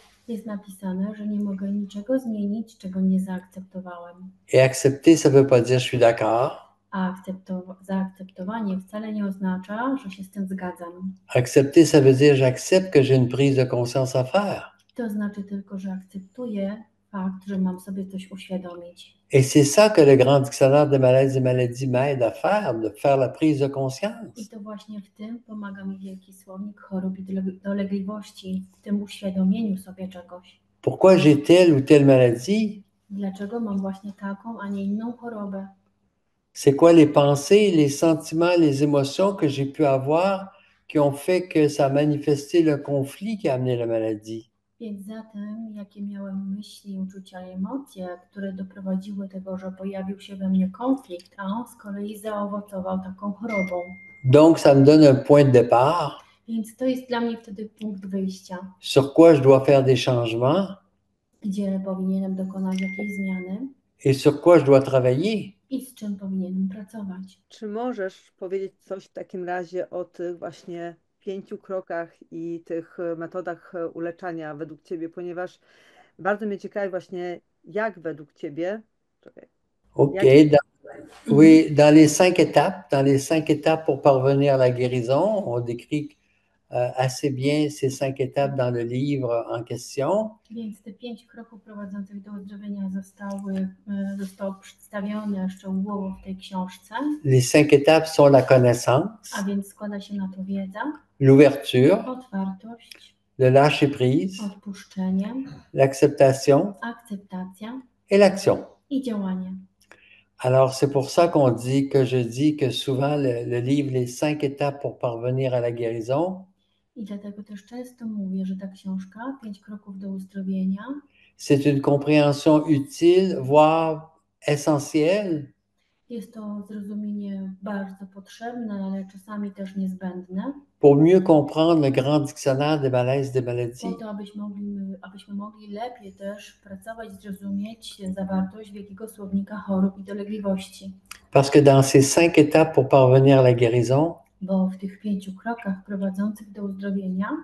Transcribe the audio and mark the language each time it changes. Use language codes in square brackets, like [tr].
[pl] jest napisane, że nie mogę niczego zmienić, czego nie zaakceptowałem. [fr] Et accepter, ça ne veut pas dire je suis d'accord. [pl] A zaakceptowanie wcale nie oznacza, że się z tym zgadzam. [fr] Accepter, ça veut dire j'accepte que j'ai une prise de conscience à faire. [pl] To znaczy tylko, że akceptuję fakt, że mam sobie coś uświadomić. [fr] Et c'est ça que le Grand Dictionnaire des maladies et maladies m'aide à faire, de faire la prise de conscience. [pl] I to właśnie w tym pomaga mi Wielki Słownik Chorób i Dolegliwości, w tym uświadomieniu sobie czegoś. [fr] Pourquoi j'ai telle ou telle maladie? [pl] Dlaczego mam właśnie taką, a nie inną chorobę? [fr] C'est quoi les pensées, les sentiments, les émotions que j'ai pu avoir qui ont fait que ça a manifesté le conflit qui a amené la maladie? [pl] Więc zatem, jakie miałem myśli, uczucia i emocje, które doprowadziły do tego, że pojawił się we mnie konflikt, a on z kolei zaowocował taką chorobą. [fr] Donc, ça me donne un point de départ [pl] Więc to jest dla mnie wtedy punkt wyjścia. [fr] sur quoi je dois faire des changements [pl] gdzie powinienem dokonać jakiejś zmiany [fr] et sur quoi je dois travailler. [pl] i z czym powinienem pracować. Czy możesz powiedzieć coś w takim razie o tych właśnie 5 krokach i tych metodach uleczania według Ciebie, ponieważ bardzo mnie ciekawi właśnie, jak według Ciebie, czekaj, OK. jak, [fr] Oui, dans les 5 étapes pour parvenir à la guérison, on décrit assez bien ces 5 étapes dans le livre en question. [pl] Więc te 5 kroków prowadzących do uzdrowienia zostało przedstawione szczegółowo w tej książce, [fr] Les 5 étapes sont la connaissance, [pl] a więc składa się na to wiedza, [fr] l'ouverture, [pl] otwartość, [fr] le lâcher-prise, [pl] odpuszczenie, [fr] l'acceptation [pl] akceptacja [fr] et l'action. [pl] i działanie. [fr] Alors, c'est pour ça qu'on dit que je dis que souvent le livre Les 5 étapes pour parvenir à la guérison, [pl] I dlatego też często mówię, że ta książka 5 kroków do uzdrowienia [fr] c'est une compréhension utile, voire essentielle [pl] jest to zrozumienie bardzo potrzebne, ale czasami też niezbędne, [fr] pour mieux comprendre le grand dictionnaire des malaises des maladies. [pl] po to, abyśmy mogli lepiej też pracować, zrozumieć zawartość wielkiego słownika chorób i dolegliwości. [fr] Parce que dans ces 5 étapes pour parvenir à la guérison, [pl] Bo w tych 5 krokach prowadzących do uzdrowienia